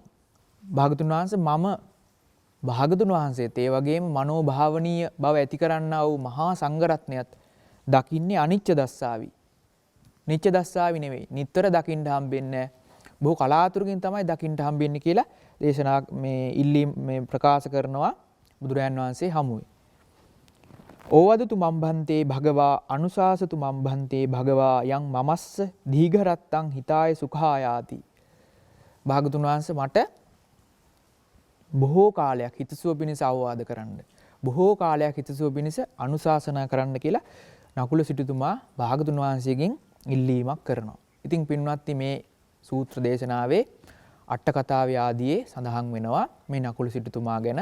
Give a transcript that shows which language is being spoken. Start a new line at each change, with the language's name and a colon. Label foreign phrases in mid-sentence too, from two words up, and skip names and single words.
Sinhala: භාගතුන් වහන්සේ මම භාගතුන් වහන්සේත් ඒ වගේම මනෝ භාවනීය බව ඇති කරන්නා වූ මහා සංඝරත්නයත් දකින්නේ
Pali: අනිච්ච දස්සාවි. නිච්ච දස්සාවි
Sinhala: නෙවෙයි. නිතර දකින්න හම්බෙන්නේ බොහෝ කලාතුරකින් තමයි දකින්න හම්බෙන්නේ කියලා දේශනා මේ ප්‍රකාශ කරනවා බුදුරජාන් වහන්සේ හමුවේ.
Pali: ඕවදතු මම්භන්තේ භගවා අනුශාසතු මම්භන්තේ භගවා යං මමස්ස දීඝරත්තං හිතාය සුඛායාති.
Sinhala: භාගතුන් වහන්සේ මට බොහෝ කාලයක් හිතසුව පිණිස අවවාද කරන්න, බොහෝ කාලයක් හිතසුව පිණිස අනුශාසනා කරන්න කියලා නකුල සිටුතුමා භාගතුන් වහන්සේගෙන් ඉල්ලීමක් කරනවා. ඉතින් පින්වත්නි මේ සූත්‍ර දේශනාවේ අට කතාවේ ආදියේ සඳහන් වෙනවා මේ නකුල සිටුතුමා ගැන.